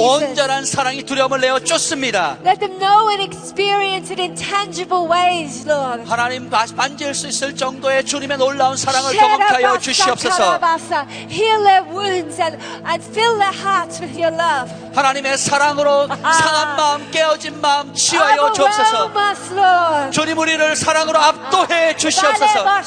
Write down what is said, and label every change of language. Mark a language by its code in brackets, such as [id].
[ko] 온전한 사랑이 두려움을 내어 쫓습니다. [en] Let them know and experience it in tangible ways, Lord. [ko] 하나님 만질 수 있을 정도의 주님의 놀라운 사랑을 경험케 하여 주시옵소서. [en] Heal their wounds and fill their hearts with your love. [ko] 하나님의 사랑으로 상한 마음, 깨어진 마음 치유하여 주옵소서. [en] Overwhelm us, Lord. [ko] 주님 우리를 사랑으로 압도해 주시옵소서.